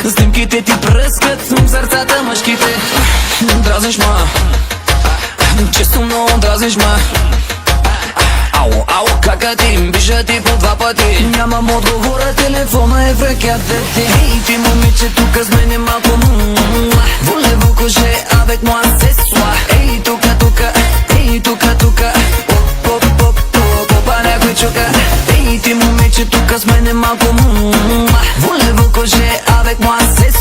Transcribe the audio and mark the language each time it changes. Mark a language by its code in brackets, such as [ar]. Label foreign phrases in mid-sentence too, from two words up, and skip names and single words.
[bg] Снимките ти пръскат в сърцата мъжките. Дразниш ма, често много дразниш ма. Ало, кака ти, биша ти по два пъти. Нямам отговора, телефона е в ръката ти. Ей, ти момиче, тука с мене малко [fr] Voulez-vous coucher avec moi ce soir? [bg] Ей, тука, тука, ей, тука, тука Попа някой чука. Ей, ти момиче, тука с мене малко [fr] Voulez-vous coucher avec moi